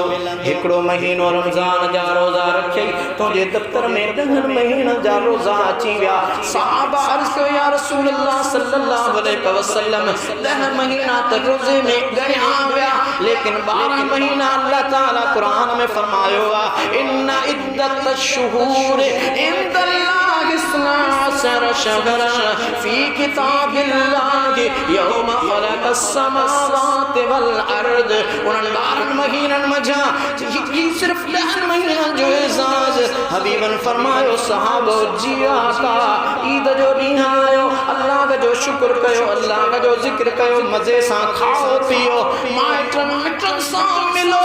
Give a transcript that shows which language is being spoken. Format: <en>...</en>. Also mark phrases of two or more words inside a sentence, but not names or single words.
<sd>हिकड़ो महीनो रमज़ान जा रोज़ा रखी तुंहिंजे दफ़्तर में 10 महीननि जा रोज़ा अची विया। सहाबा अर्ज़ कयो</sd> <ar>يا رسول الله صلى الله عليه وسلم</ar> <sd>10 महीना त रोज़े में ॻणिया विया, लेकिन 12 महीना अल्लाह ताला कुरान में फरमायो आहे</sd> <ar>إن عدة الشهور عند الله 12 شهرا في كتاب الله يوم خلق السماوات والأرض.</ar> <sd>उन्हनि 12 महीननि मझा सिर्फ 10 महीननि जो एज़ाज़ हबीबन फरमायो सहाबो जी आका ईद जो ॾींहुं आयो, अल्लाह जो शुक्र कयो, अल्लाह जो ज़िक्र कयो, मज़े सां खाओ पियो, माइटनि मिटनि सां मिलो।</sd>